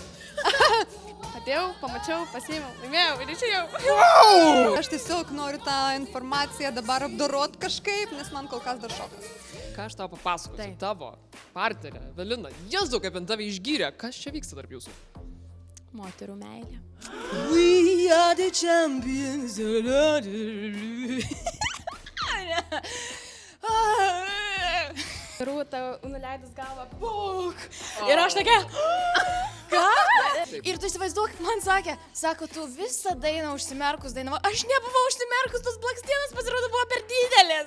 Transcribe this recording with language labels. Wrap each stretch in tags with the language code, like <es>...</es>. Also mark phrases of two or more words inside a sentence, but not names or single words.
<lt>Atėjau, pamačiau, pasiėmiau, laimėjau ir išėjau. Aš tiesiog noriu tą informaciją dabar apdorot kažkaip, nes man kol kas dar šokas. Ką aš tau papasakosiu? Taip. Tavo partnerė, Evelina, Jėzau, kaip ant tave išgyrė. Kas čia vyksta tarp jūsų? Moterų meilė.</lt> <en>We are the champions.</en> <lt>Rūta nuleidus galvą, puk! Ir aš tokia, ką? Ir tu įsivaizduok, man sakė, sako, tu visą dainą užsimerkus dainavo. Aš nebuvau užsimerkus, tos blakstienos pasirodo buvo per didelės.</lt>